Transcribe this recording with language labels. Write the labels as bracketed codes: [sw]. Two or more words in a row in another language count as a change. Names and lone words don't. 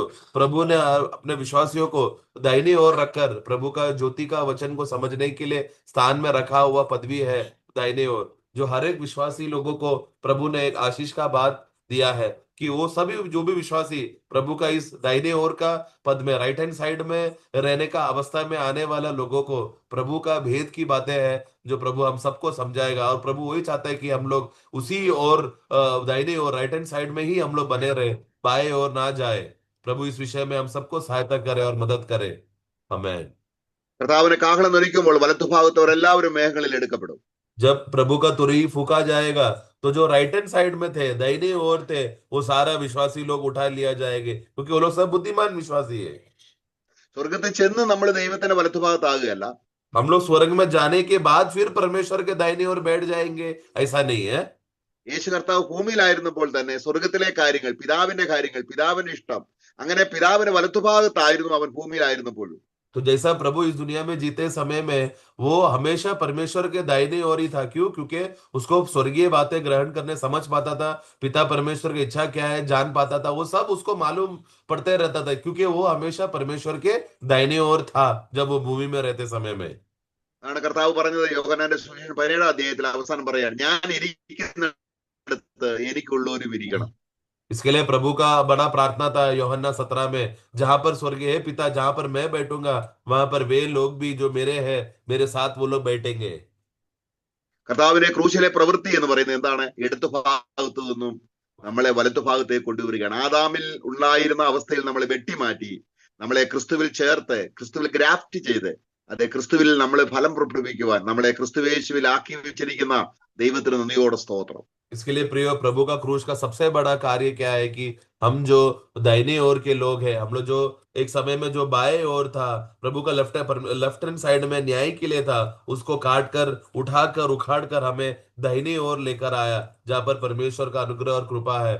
[hi] प्रभु ने अपने विश्वासियों को दाहिनी ओर रखकर प्रभु का ज्योति का वचन को समझने के लिए स्थान में रखा हुआ पदवी है दाहिने ओर, जो हर एक विश्वासी लोगों को प्रभु ने एक आशीष का बात दिया है कि वो सभी जो भी विश्वासी प्रभु का इस दाहिने ओर का पद में, [en] right hand side [hi] में रहने का अवस्था में आने वाला लोगों को प्रभु का भेद की बातें हैं जो प्रभु हम सबको समझाएगा। और प्रभु वही चाहता है कि हम लोग उसी ओर, दाहिने ओर, [en] right hand side [hi] में ही हम लोग बने रहे, बाएं ओर ना जाए। प्रभु इस विषय में हम सबको सहायता करे और मदद करे। हमें [ml] കർത്താവിനെ കാഹളം ധരിക്കുമ്പോൾ വലത്തുഭാഗത്തവരെല്ലാവരും മേഘങ്ങളിൽ എടുക്കപ്പെടും. [hi] जब प्रभु का तुरही फूका जाएगा तो जो [en] right hand side [hi] में थे, दाहिने ओर थे, वो सारा विश्वासी लोग उठा लिया जाएंगे, क्योंकि वो लोग सब बुद्धिमान विश्वासी है। [ml] സ്വർഗത്തിൽ ചെന്ന് നമ്മൾ ദൈവത്തിന്റെ വലത്തുഭാഗത്താകുകയല്ല. [hi] हम लोग स्वर्ग में जाने के बाद फिर परमेश्वर के दाहिने ओर बैठ जाएंगे, ऐसा नहीं है। [ml] യേശു കർത്താവ് ഭൂമിയിലായിരുന്നപ്പോൾ തന്നെ സ്വർഗത്തിലെ കാര്യങ്ങൾ, പിതാവിന്റെ കാര്യങ്ങൾ, പിതാവിന്റെ ഇഷ്ടം, അങ്ങനെ പിതാവിന്റെ വലത്തുഭാഗത്തായിരുന്നു അവൻ ഭൂമിയിലായിരുന്നപ്പോഴും. [hi] तो जैसा प्रभु इस दुनिया में जीते समय में वो हमेशा परमेश्वर के दाहिने ओर ही था। क्यों? क्योंकि उसको स्वर्गीय बातें ग्रहण करने समझ पाता था, पिता परमेश्वर की इच्छा क्या है जान पाता था, वो सब उसको मालूम पड़ते रहता था, क्योंकि वो हमेशा परमेश्वर के दाहिने ओर था जब वो भूमि में रहते समय में। [ml] ആണ് കർത്താവ് പറഞ്ഞത് യോഹന്നാന്റെ സുവിശേഷം 17-ാം അധ്യായത്തിൽ അവസാനം പറയാണ്, ഞാൻ ഇരിക്കുന്നിടത്ത് എനിക്കുള്ളവരും ഇരിക്കണം. [hi] इसके लिए प्रभु का बड़ा प्रार्थना था यूहन्ना 17 में, जहां पर स्वर्गीय है पिता, जहां पर मैं बैठूंगा वहां पर वे लोग भी जो मेरे हैं, मेरे साथ वो लोग बैठेंगे। [ml] കർത്താവിന്റെ ക്രൂശിലെ പ്രവൃത്തി എന്ന് പറയുന്നത് എന്താണ്? ഇടതു ഭാഗത്തു നിന്നും നമ്മളെ വലത്തുഭാഗത്തേക്ക് കൊണ്ടുവരികയാണ്. ആദാമിൽ ഉണ്ടായിരുന്ന അവസ്ഥയിൽ നമ്മളെ വെട്ടിമാറ്റി നമ്മളെ ക്രിസ്തുവിൽ ചേർത്ത്, ക്രിസ്തുവിൽ ഗ്രാഫ്റ്റ് ചെയ്ത്, അതെ, ക്രിസ്തുവിൽ നമ്മൾ ഫലം പുറപ്പെടുവിക്കുവാൻ നമ്മളെ ക്രിസ്തുവേശുവിൽ ആക്കി വെച്ചിരിക്കുന്ന ദൈവത്തിന് നന്ദിയോടെ സ്തോത്രം. [hi] इसके लिए प्रिय प्रभु का क्रूस का सबसे बड़ा कार्य क्या है कि हम जो दाहिने ओर के लोग हैं, हम लोग जो एक समय में जो बाएं ओर था, प्रभु का [en] left hand side [hi] में न्याय के लिए था, उसको काट कर उठाकर उखाड़ कर हमें दाहिनी ओर लेकर आया, जहां पर परमेश्वर का अनुग्रह और कृपा है।